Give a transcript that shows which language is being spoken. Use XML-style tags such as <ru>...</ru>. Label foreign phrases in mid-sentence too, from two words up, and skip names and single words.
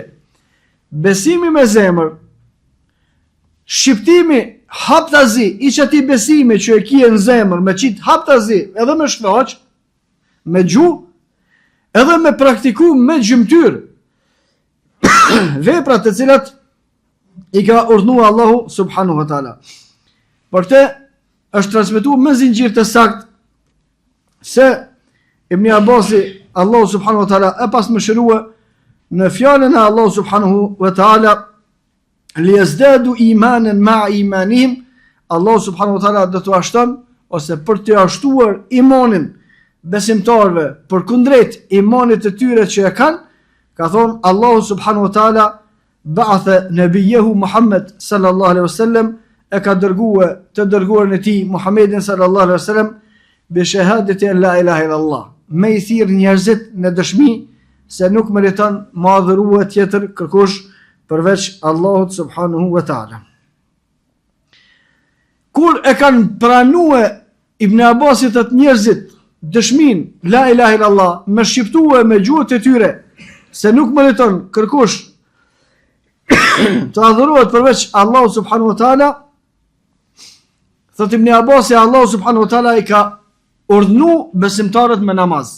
<sq>Besimi me zemër, shqiptimi haptazi, i çati besimi që e kije në zemër, me qit haptazi edhe me shfaq, me gjuhë, edhe me praktiku me gjymtyr veprat të cilat i ka urdhnuar Allahu</sq> <ar>سبحانه وتعالى.</ar> <sq>Për të është transmetuar me zinxhir të sakt se Ibn Abbasi Allahu</sq> <ar>سبحانه و</ar> <sq>taala e pas mëshirua në fjalën e Allahu subhanahu wa</sq> <ar>تعالى ليزدادوا إيمانا مع إيمانهم,</ar> <sq>Allahu</sq> <ar>سبحانه وتعالى</ar> <sq>do t'u ashton ose për të ashtuar imanin besimtarve për kundrejt imanit të tyre që e kanë, ka thonë Allahu</sq> <ar>سبحانه وتعالى بعث نبيه محمدا صلى الله عليه وسلم,</ar> <sq>e ka dërguar të dërguarin e tij Muhammedin</sq> <ar>صلى الله عليه وسلم بشهادة أن لا إله إلا الله,</ar> <sq>me i thirr njerëzit në dëshmi se nuk meriton madhërua tjetër kërkush përveç Allahut</sq> <ar>سبحانه وتعالى.</ar> <sq>Kur e kanë pranuar Ibn Abbasit atë njerëzit dëshmin</sq> <ar>لا إله إلا الله</ar> <sq>me shqiptue me gjuhët e tyre se nuk meriton kërkush të adhurohet përveç Allahu</sq> <ar>سبحانه وتعالى,</ar> <sq>thot Ibn Abbasi Allahu</sq> <ar>سبحانه وتعالى</ar> <sq>i ka urdhnu besimtarët me namaz.</sq>